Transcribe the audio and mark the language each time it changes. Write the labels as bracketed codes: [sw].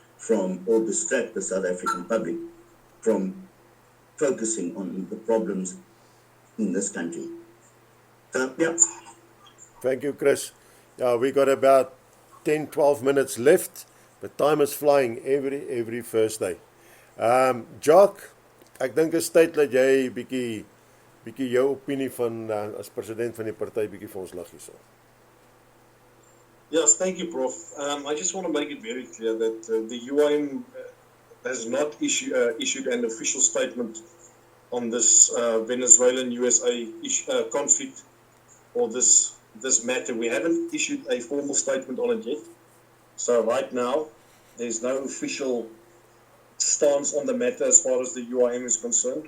[en] from or distract the South African public from focusing on the problems in this country. So, yeah. Thank you, Chris. Yeah, we got about 10, 12 minutes left, but time is flying every Thursday. [af] Jacques, ek dink is tyd dat jy bietjie jou opinie van as president van die party bietjie vir ons lig hierso. [en] Yes, thank you, Prof. I just want to make it very clear that the UIM has not issued an official statement on this Venezuelan-USA conflict or this matter. We haven't issued a formal statement on it yet. So right now, there's no official stance on the matter as far as the UIM is concerned.